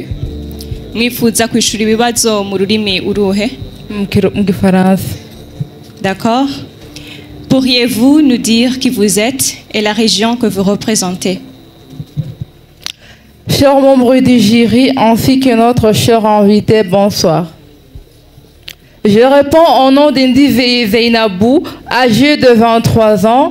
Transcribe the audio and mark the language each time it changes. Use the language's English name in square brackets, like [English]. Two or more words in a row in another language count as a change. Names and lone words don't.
[Rundi] Mwifuza kwishura ibibazo mu rurimi uruhe? Mu Gifaransa. [French] D'accord. Pourriez-vous nous dire qui vous êtes et la région que vous représentez? Chers membres du jury ainsi que notre cher invité, bonsoir. Je réponds au nom d'Indi Zainabou, âgée de 23 ans.